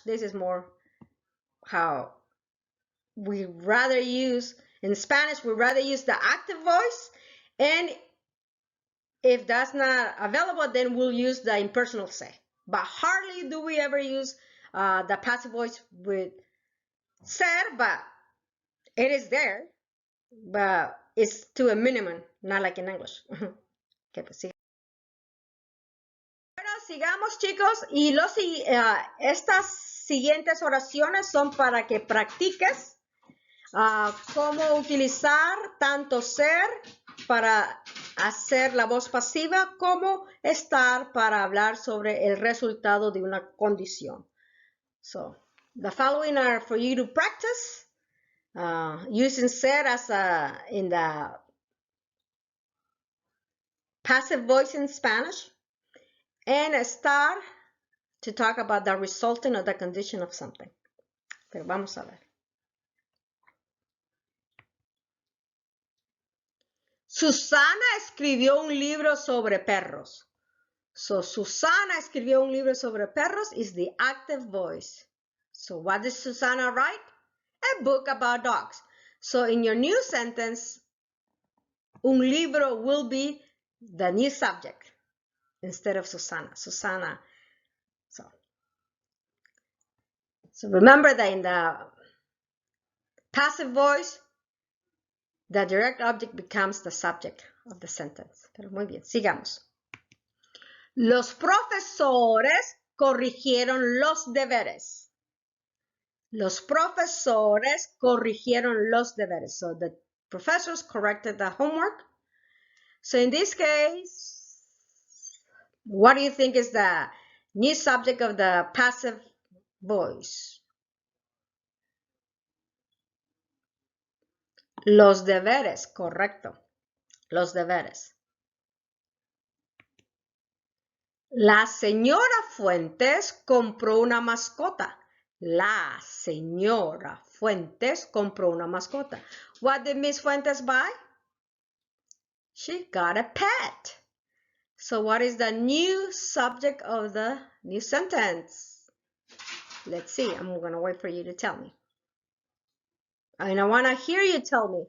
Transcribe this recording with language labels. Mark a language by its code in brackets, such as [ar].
[en] This is more how we rather use, in Spanish, we rather use the active voice, and if that's not available, then we'll use the impersonal se. but hardly do we ever use the passive voice with ser, but it is there, but it's to a minimum, not like in English. [es] Okay, pues sí. Bueno, sigamos, chicos, y estas siguientes oraciones son para que practiques cómo utilizar tanto ser para hacer la voz pasiva como estar para hablar sobre el resultado de una condición. [en] So, the following are for you to practice using ser as in the passive voice in Spanish, and estar to talk about the resultant or the condition of something. [es] Pero vamos a ver. Susana escribió un libro sobre perros. [en] So, Susana [es] escribió un libro sobre perros [en] is the active voice. So, what did Susana write? A book about dogs. So, in your new sentence, un libro will be the new subject instead of Susana. Susana. So remember that in the passive voice, the direct object becomes the subject of the sentence. [es] Pero muy bien, sigamos. Los profesores corrigieron los deberes. Los profesores corrigieron los deberes. [en] So the professors corrected the homework. So in this case, what do you think is the new subject of the passive voice? [es] Los deberes, correcto. Los deberes. La señora Fuentes compró una mascota. La señora Fuentes compró una mascota. [en] What did Miss Fuentes buy? She got a pet. So what is the new subject of the new sentence? Let's see. I'm going to wait for you to tell me. And I want to hear you tell me.